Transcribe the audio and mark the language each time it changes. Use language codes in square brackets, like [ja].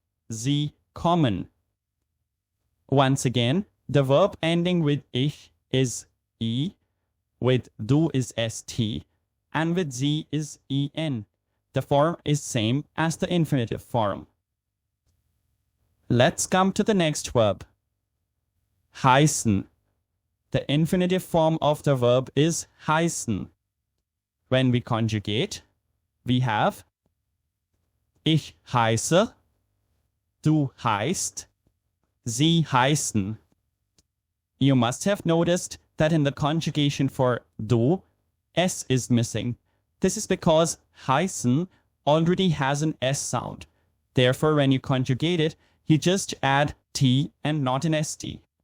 [de] Sie kommen. [en] Once again, the verb ending with ich is I, with du is st, and with sie is en. The form is same as the infinitive form. Let's come to the next verb. Heißen. The infinitive form of the verb is heißen. When we conjugate, we have [de] ich heiße, du heißt, sie heißen. [en] You must have noticed that in the conjugation for du, s is missing. This is because heißen already has an s sound. Therefore, when you conjugate it, you just add t and not an st.